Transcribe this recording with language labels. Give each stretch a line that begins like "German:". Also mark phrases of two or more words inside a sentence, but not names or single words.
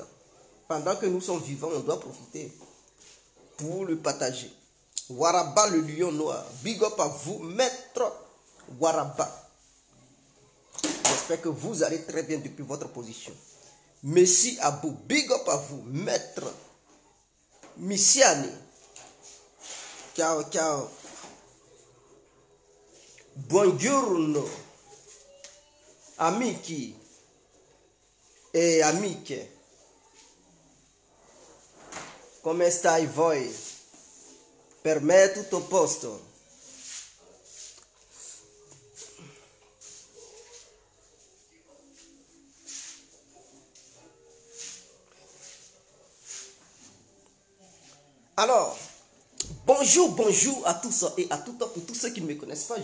French: Pendant que nous sommes vivants, on doit profiter pour le partager. Waraba, le lion noir.
English: Big up
French: à vous, maître Waraba. J'espère que vous allez très bien depuis votre position. Messi Abou,
English: big up
French: à vous, maître Missiani.
Italian: Ciao, ciao. Buongiorno. Amici e amiche. Come stai voi? Per me è tutto a posto.
French: Alors, bonjour, bonjour à tous et à toutes, pour tous ceux qui ne me connaissent pas.